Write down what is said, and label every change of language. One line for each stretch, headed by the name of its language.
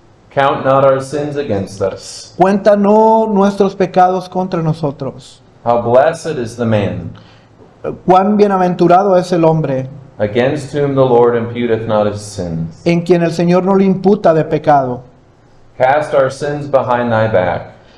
English: Count not our sins against us.
Spanish: Cuéntanos nuestros pecados contra nosotros.
English: How blessed is the man
Spanish: Cuán bienaventurado es el hombre
English: against whom the Lord imputeth not his sins.
Spanish: en quien el Señor no le imputa de pecado.
English: Cast our sins behind thy back.